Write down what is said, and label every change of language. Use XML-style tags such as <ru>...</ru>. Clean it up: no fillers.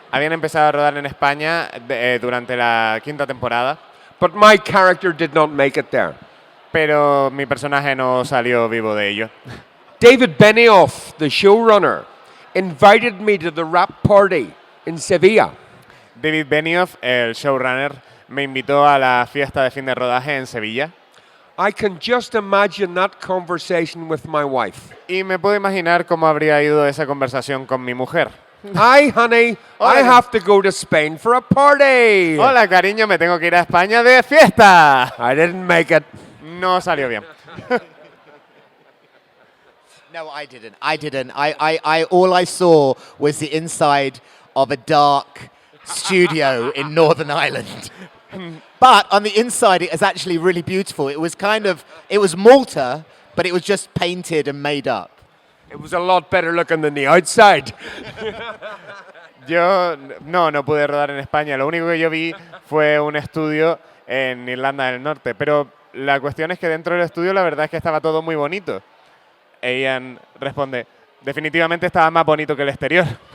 <es>Habían empezado a rodar en España durante la 5ª temporada,</es> <en>but my character did not make it there.</en> <es>pero mi personaje no salió vivo de ello.</es> <en>David Benioff, the showrunner, invited me to the rap party in Sevilla.</en> <es>David Benioff, el showrunner, me invitó a la fiesta de fin de rodaje en Sevilla.</es> <en>I can just imagine that conversation with my wife.</en> <es>Y me puedo imaginar cómo habría ido esa conversación con mi mujer.</es> <en>Hi, honey, I have to go to Spain for a party.</en> <es>Hola, cariño, me tengo que ir a España de fiesta.</es> <en>I didn't make it.</en> <es>No salió bien.</es> <en>No, I didn't. All I saw was the inside of a dark studio in Northern Ireland. But on the inside, it was actually really beautiful. It was Malta, but it was just painted and made up. It was a lot better looking than the outside.</en> <es>Yo no pude rodar en España. Lo único que yo vi fue un estudio en Irlanda del Norte. Pero la cuestión es que dentro del estudio la verdad es que estaba todo muy bonito. E Ian responde, definitivamente estaba más bonito que el exterior.</es>